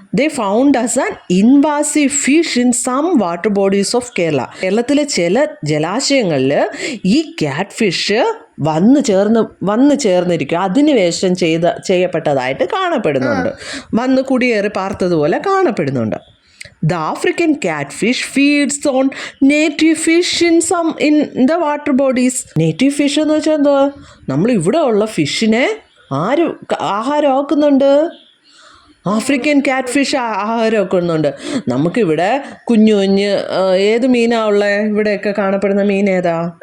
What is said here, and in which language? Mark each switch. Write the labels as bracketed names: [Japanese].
[English] They found as an invasive fish in some water bodies of Kerala. [Malayalam] കേരളത്തിലെ ചില ജലാശയങ്ങളിൽ ഈ cat fish വന്ന് ചേർന്നിരിക്കും, അധിനിവേശം ചെയ്യപ്പെട്ടതായിട്ട് കാണപ്പെടുന്നുണ്ട്, വന്ന് കുടിയേറി പാർത്തതുപോലെ കാണപ്പെടുന്നുണ്ട്. [English] The African catfish feeds on native fish in the water bodies. [Malayalam] Native fish എന്ന് വെച്ചാൽ എന്താ? നമ്മൾ ഇവിടെ ഉള്ള ഫിഷിനെ ആര് ആഹാരമാക്കുന്നുണ്ട്? African cat fish ആഹാരമാക്കുന്നുണ്ട്. നമുക്കിവിടെ കുഞ്ഞു ഏത് മീനാ ഉള്ളത്? ഇവിടെയൊക്കെ കാണപ്പെടുന്ന മീൻ ഏതാ?